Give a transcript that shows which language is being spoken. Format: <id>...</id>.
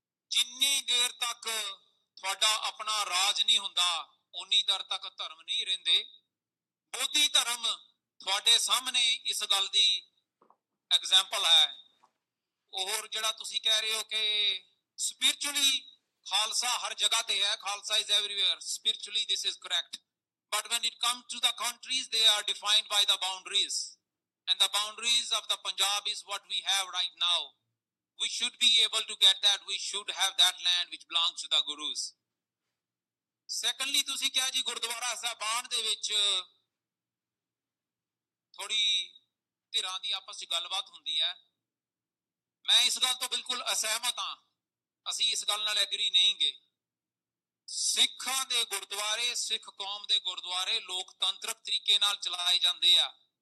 <pa>ਜਿੰਨੀ ਦੇਰ ਤੱਕ ਤੁਹਾਡਾ ਆਪਣਾ ਰਾਜ ਨਹੀਂ ਹੁੰਦਾ ਉਨੀ ਦੇਰ ਤੱਕ ਧਰਮ ਨਹੀਂ ਰਹਿੰਦੇ। ਬੋਧੀ ਧਰਮ ਤੁਹਾਡੇ ਸਾਹਮਣੇ ਇਸ ਗੱਲ ਦੀ ਐਗਜ਼ਾਮਪਲ ਹੈ। ਹੋਰ ਜਿਹੜਾ ਤੁਸੀਂ ਕਹਿ ਰਹੇ ਹੋ ਕਿ ਸਪਿਰਿਚੁਅਲੀ ਖਾਲਸਾ ਹਰ ਜਗ੍ਹਾ ਤੇ ਹੈ, Khalsa</pa> <en>is everywhere. Spiritually this is correct. But when it comes to the countries, they are defined by the boundaries. And the boundaries of the Punjab is what we have right now. we should be able to get that. We should have that land which belongs to the Gurus. Secondly,</en> <pa>ਤੁਸੀਂ ਕਿਹਾ ਜੀ ਗੁਰਦੁਆਰਾ ਸਾਹਿਬਾਨ ਦੇ ਵਿੱਚ ਥੋੜੀ ਧਿਰਾਂ ਦੀ ਆਪਸ ਵਿੱਚ ਗੱਲਬਾਤ ਹੁੰਦੀ ਹੈ। ਮੈਂ ਇਸ ਗੱਲ ਤੋਂ ਬਿਲਕੁਲ ਅਸਹਿਮਤ ਹਾਂ। ਅਸੀਂ ਇਸ ਗੱਲ ਨਾਲ ਐਗਰੀ ਨਹੀਂ ਗੇ। ਸਿੱਖਾਂ ਦੇ ਗੁਰਦੁਆਰੇ, ਸਿੱਖ ਕੌਮ ਦੇ ਗੁਰਦੁਆਰੇ ਲੋਕਤੰਤਰਕ ਤਰੀਕੇ ਨਾਲ ਚਲਾਏ ਜਾਂਦੇ ਆ।</pa>